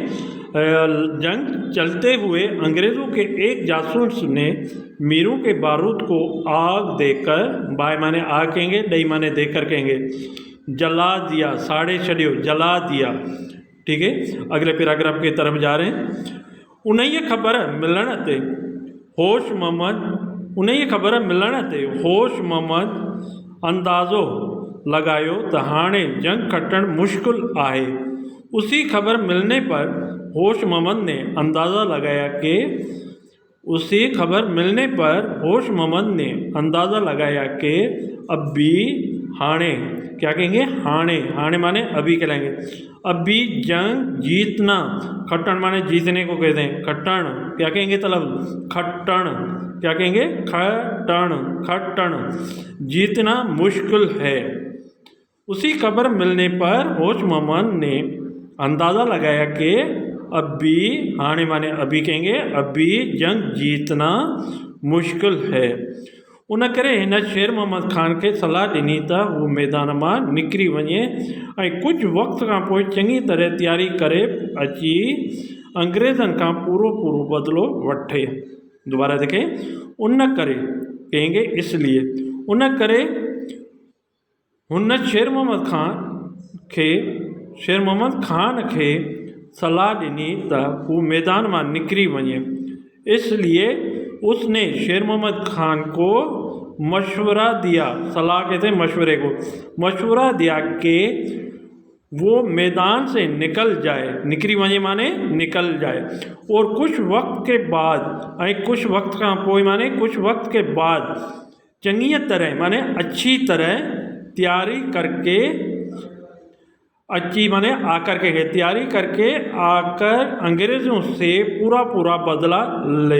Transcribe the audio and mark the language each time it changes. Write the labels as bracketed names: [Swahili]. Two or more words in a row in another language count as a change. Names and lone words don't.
[Hindi] जंग चलते हुए अंग्रेज़ों के एक जासूस ने मीरों के बारूद को आग देकर, बाय माने आग कहेंगे, दही माने देकर कहेंगे, जला दिया, [Sindhi] साड़े छड़ियो, [Hindi] जला दिया। ठीक है, अगले पैराग्राफ की तरफ जा रहे हैं। [Sindhi] उन्हें खबर मिलण ते होश मोहम्मद अंदाज़ो लगायो त हाणे जंग खटण मुश्किल आहे। [Hindi] उसी खबर मिलने पर होश मोहम्मद ने अंदाज़ा लगाया कि अब भी हाणे, क्या कहेंगे? हाणे माने अभी कहलाएंगे, अभी जंग जीतना, खट्टण माने जीतने को कहते हैं, खट्टण क्या कहेंगे? तलब खट्टण क्या कहेंगे? खट्टण जीतना मुश्किल है। उसी खबर मिलने पर होश मोहम्मद ने अंदाज़ा लगाया कि अभी, हाणे माने अभी कहेंगे, अभी जंग जीतना मुश्किल है। [Sindhi] उन करे हिन शेर मोहम्मद खान के सलाह ॾिनी त हू मैदान मां निकिरी वञे ऐं कुझु वक़्त खां पोइ चङी तरह तयारी करे अची अंग्रेज़नि खां पूरो बदिलो वठे। [Hindi] दोबारा देखें। [Sindhi] उन करे [Hindi] कहेंगे इसलिए, [Sindhi] उन करे हुन शेर मोहम्मद खान खे सलाह ॾिनी त हू मैदान मां निकिरी वञे। [Hindi] इसलिए उसने शेर मोहम्मद खान को मशवरा दिया, सलाह कहते हैं मशवरे को, मशवरा दिया कि वो मैदान से निकल जाए, [Sindhi] निकरी वञे [Hindi] माने निकल जाए, और कुछ वक्त के बाद, कुछ वक्त का पोइ माने कुछ वक्त के बाद चंगी तरह माने अच्छी तरह तैयारी करके, अच्छी माने आकर के तैयारी करके आकर अंग्रेज़ों से पूरा बदला ले।